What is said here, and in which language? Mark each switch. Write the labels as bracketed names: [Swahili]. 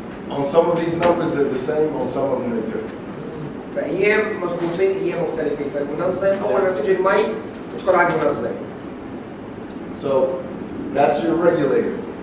[English] On some of these numbers, they're the same. On some of them, they're different. [Arabic] فأيام مضبوطين أيام مختلفين. فالمنظم أول ما تجي المي تدخل على المنظم. [English] So that's your regulator.